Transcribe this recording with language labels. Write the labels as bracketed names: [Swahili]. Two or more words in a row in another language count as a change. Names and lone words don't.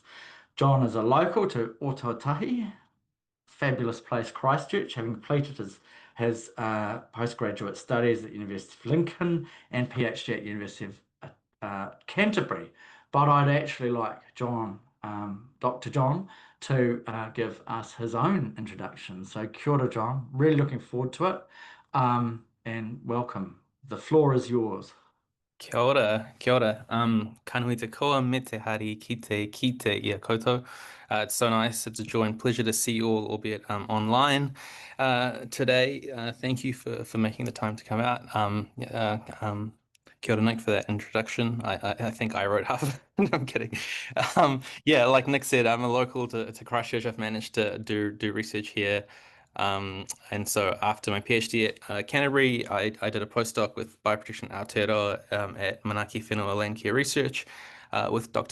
[English] John is a local to Ōtautahi, fabulous place, Christchurch, having completed his postgraduate studies at University of Lincoln and PhD at University of Canterbury. But I'd actually like Dr. John, to give us his own introduction. [Māori] So kia ora, John. [English] Really looking forward to it. And welcome. The floor is yours. [Māori] Kia ora, kia ora. Kanui te koa me te hari ki te ia koutou. [English] It's so nice. It's a joy and pleasure to see you all, albeit online today. Thank you for making the time to come out. [Māori] Kia ora, [English] Nick, for that introduction. I think I wrote half of it. No, I'm kidding. Yeah, like Nick said, I'm a local to Christchurch. I've managed to do research here. And so after my PhD at Canterbury, I did a postdoc with Bioprotection Aotearoa at Manaki Whenua Land Care Research with Dr.